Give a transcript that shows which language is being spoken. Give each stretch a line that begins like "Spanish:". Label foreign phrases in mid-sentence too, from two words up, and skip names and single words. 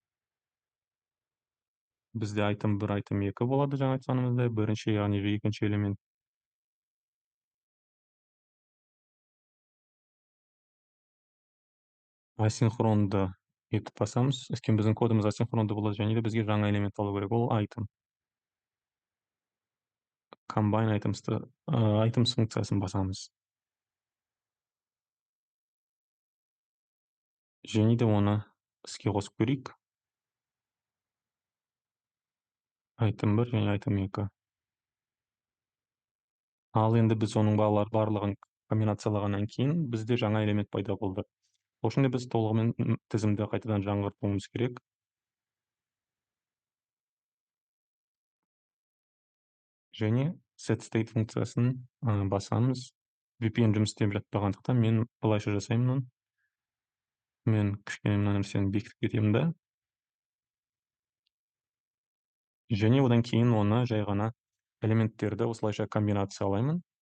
Kazakh: Бізде айтым 1, айтым 2 болады жаңа айтқанымыздай, бірінші яғни екінші элемент. Асинхронды етіп басамыз. Өйткені біздің кодымыз асинхронды болады және де бізге жаңа элемент алу керек, ол айтым.
English: Combine items items
Kazakh: функциясын басамыз. Және де оны іске қосып көрейік. Айтым 1 және айтым 2. Ал енді біз оның барлығын комбинациялағаннан кейін бізде жаңа элемент пайда болды. Ол үшін де біз толығымен тізімді қайтадан жаңғыртуымыз керек. Және
English: set state
Kazakh: функциясын басамыз. VPN жұмыс істеп жатпағандықтан мен былайша жасаймын оны. Мен кішкене мына нәрсені бекітіп кетемін да. Және одан кейін оны жай ғана элементтерді осылайша комбинациялаймын.